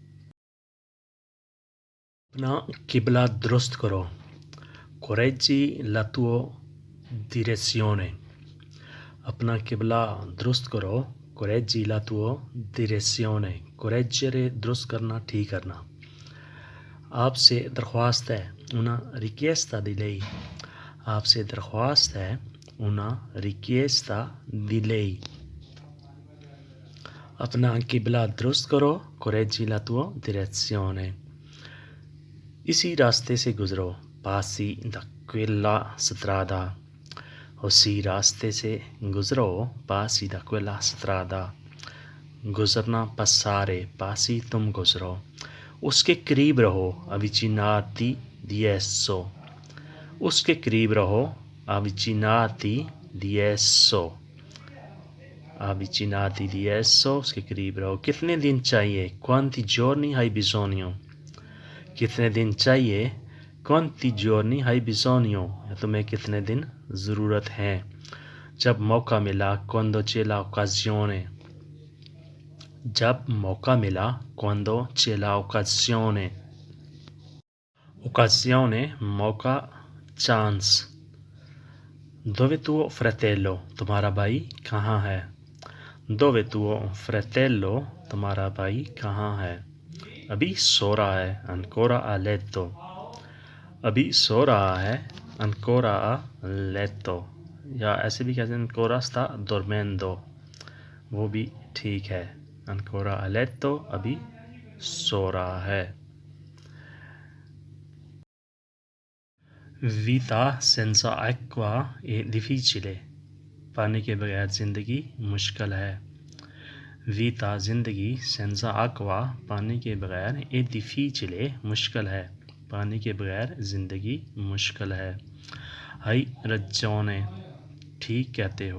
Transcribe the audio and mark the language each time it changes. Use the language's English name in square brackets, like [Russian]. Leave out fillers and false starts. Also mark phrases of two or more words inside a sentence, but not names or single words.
[Hindi] अपना किबला दुरुस्त करो। [Italian] correggi la tua direzione. [Hindi] अपना किबला दुरुस्त करो। [Italian] correggi la tua direzione. [Hindi] कोरेजरे दुरुस्त करना, ठीक करना। आपसे दरख्वास्त है [Italian] una richiesta di lei। [Hindi] आपसे दरख्वास्त है [Italian] una richiesta di lei। [Hindi] अपना किबला दुरुस्त करो। [Italian] correggi la tua direzione. [Hindi] इसी रास्ते से गुज़रो। [Italian] passi da quella strada। [Hindi] उसी रास्ते से गुज़रो। [Italian] passi da quella strada। गुज़रना passare, passi [Hindi] तुम गुज़रो। उसके करीब रहो। [Italian] avvicinati di esso। [Hindi] उसके करीब रहो। [Italian] avvicinati di esso। avvicinati di esso, [Hindi] उसके करीब रहो। कितने दिन चाहिए? [Italian] quanti giorni hai bisogno। [Hindi] कितने दिन चाहिए? [Italian] quanti giorni hai bisogno। [Hindi] तुम्हें कितने दिन ज़रूरत है? जब मौका मिला, [Italian] quando c'è l'occasione। [Hindi] जब मौका मिला, [Italian] quando c'è l'occasione। [Hindi] occasione मौका, चांस। [Italian] dove tuo fratello, [Hindi] तुम्हारा भाई कहाँ है? [Italian] dove tuo fratello, [Hindi] तुम्हारा भाई कहाँ है? अभी सो रहा है, [Italian] ancora a letto। [Hindi] अभी सो रहा है, [Italian] ancora a letto। [Hindi] या ऐसे भी कहते हैं [Italian] ancora sta dormendo, [Hindi] वो भी ठीक है। [Italian] ancora a letto, [Hindi] अभी सो रहा है। [Italian] vita senza acqua è difficile। [Hindi] पानी के बगैर ज़िंदगी मुश्किल है। वीता ज़िंदगी, [Italian] senza acqua [Hindi] पानी के बगैर, [Italian] è difficile [Hindi] मुश्किल है। पानी के बगैर ज़िंदगी मुश्किल है। [Italian] hai ragione, [Hindi] ठीक कहते हो।